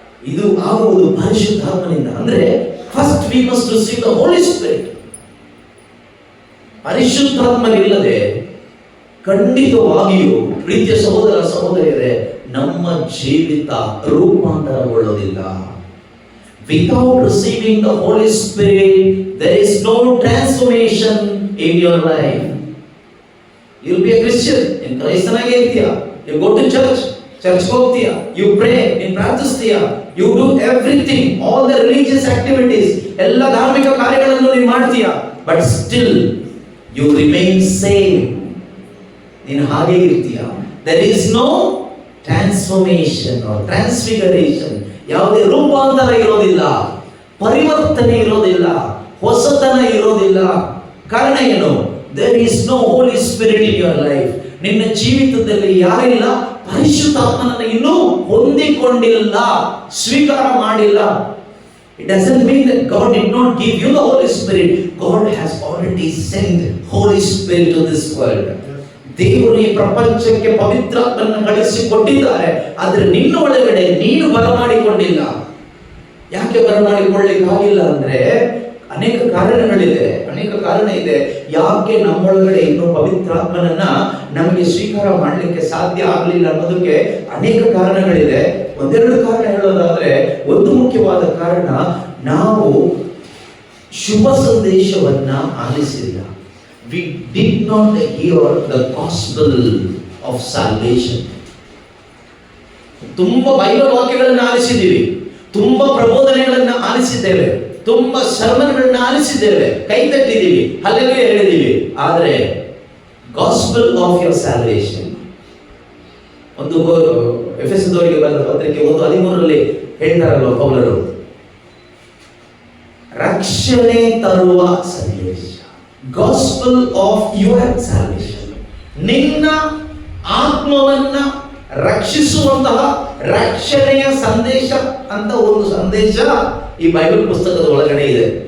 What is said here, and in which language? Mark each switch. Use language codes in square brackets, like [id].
[kn] ಇದು ಆಗುವುದು ಪರಿಶುದ್ಧಾತ್ಮನಿಂದ. ಅಂದ್ರೆ [en] First we must receive the Holy Spirit. [kn] ಪರಿಶುದ್ಧಾತ್ಮನಿಲ್ಲದೆ ಖಂಡಿತವಾಗಿಯೂ ಪ್ರೀತಿಯ ಸಹೋದರ ಸಹೋದರಿಯರೇ, ನಮ್ಮ ಜೀವಿತ ರೂಪಾಂತರಗೊಳ್ಳೋದಿಲ್ಲ. [en] Without receiving the Holy Spirit, there is no transformation in your life. You'll be a Christian. [kn] In ಕ್ರೈಸ್ತನಾಗಿ ಇರ್ತೀಯ. [en] You go to church [kn] ಹೋಗ್ತೀಯ, [en] you pray, [kn] ನೀನು ಪ್ರಾರ್ಥಿಸ್ತೀಯ, [en] you do everything, all the religious activities, [kn] ಎಲ್ಲ ಧಾರ್ಮಿಕ ಕಾರ್ಯಗಳನ್ನು ನೀನು ಮಾಡ್ತೀಯ. [en] But still you remain same. [kn] ನೀನು ಹಾಗೆ ಇರ್ತೀಯ. [en] There is no transformation or transfiguration. [kn] ಯಾವುದೇ ರೂಪಾಂತರ ಇರೋದಿಲ್ಲ, ಪರಿವರ್ತನೆ ಇರೋದಿಲ್ಲ, ಹೊಸತನ ಇರೋದಿಲ್ಲ. ಕಾರಣ ಏನು? [en] There is no Holy Spirit in your life. [kn] ನಿನ್ನ ಜೀವಿತದಲ್ಲಿ ಯಾರಿಲ್ಲ? ಪರಿಶುದ್ಧಾತ್ಮನನ್ನು ಇನ್ನೂ ಹೊಂದಿಕೊಂಡಿಲ್ಲ, ಸ್ವೀಕಾರ ಮಾಡಿಲ್ಲ. [en] It doesn't mean that God did not give you the Holy Spirit. God has already sent Holy Spirit to this world. [kn] ದೇವರು ಈ ಪ್ರಪಂಚಕ್ಕೆ ಪವಿತ್ರಾತ್ಮನನ್ನು ಕಳಿಸಿ ಕೊಟ್ಟಿದ್ದಾರೆ. ಆದರೆ ನಿನ್ನ ಒಳಗಡೆ ನೀನು ಬರಮಾಡಿಕೊಂಡಿಲ್ಲ. ಯಾಕೆ ಬರಮಾಡಿಕೊಳ್ಳಿಕ್ಕಾಗಿಲ್ಲ ಅಂದ್ರೆ ಅನೇಕ ಕಾರಣಗಳಿದೆ, ಕಾರಣ ಇದೆ. ಯಾಕೆ ನಮ್ಮೊಳಗಡೆ ಇನ್ನೂ ಪವಿತ್ರಾತ್ಮನನ್ನ ನಮಗೆ ಸ್ವೀಕಾರ ಮಾಡಲಿಕ್ಕೆ ಸಾಧ್ಯ ಆಗಲಿಲ್ಲ ಅನ್ನೋದಕ್ಕೆ ಅನೇಕ ಕಾರಣಗಳಿದೆ. ಒಂದೆರಡು ಕಾರಣ ಹೇಳೋದಾದ್ರೆ, ಒಂದು ಮುಖ್ಯವಾದ ಕಾರಣ, ನಾವು ಶುಭ ಸಂದೇಶವನ್ನ ಆಲಿಸಿಲ್ಲ. [en] We did not hear the gospel of salvation. [kn] ತುಂಬಾ ಬೈಬಲ್ ವಾಕ್ಯಗಳನ್ನು ಆಲಿಸಿದ್ದೀವಿ, ತುಂಬಾ ಪ್ರಬೋಧನೆಗಳನ್ನು ಆಲಿಸಿದ್ದೇವೆ, ತುಂಬಾ ಸರ್ಮನ್ಗಳನ್ನ ಆಲಿಸಿದ್ದೇವೆ, ಕೈ ತಟ್ಟಿದ್ದೀವಿ, ಹಲ್ಲೆಲೂಯಾ ಹೇಳಿದ್ದೀವಿ. ಆದರೆ ಗಾಸ್ಪಲ್ ಆಫ್ ಯುವರ್ ಸ್ಯಾಲ್ವೇಷನ್, ಒಂದು ಎಫೆಸದವರಿಗೆ ಬರೆದ ಪತ್ರಿಕೆ 1:13 ಹೇಳ್ತಾರಲ್ವ ಪೌಲರು, ರಕ್ಷಣೆ ತರುವ ಸಂದೇಶ, ಗಾಸ್ಪಲ್ ಆಫ್ ಯುವರ್ ಸ್ಯಾಲ್ವೇಷನ್, ನಿನ್ನ ಆತ್ಮವನ್ನ ರಕ್ಷಿಸುವಂತಹ ರಕ್ಷಣೆಯ ಸಂದೇಶ ಅಂತ ಒಂದು ಸಂದೇಶ ಈ ಬೈಬಲ್ ಪುಸ್ತಕದ ಒಳಗಡೆ ಇದೆ.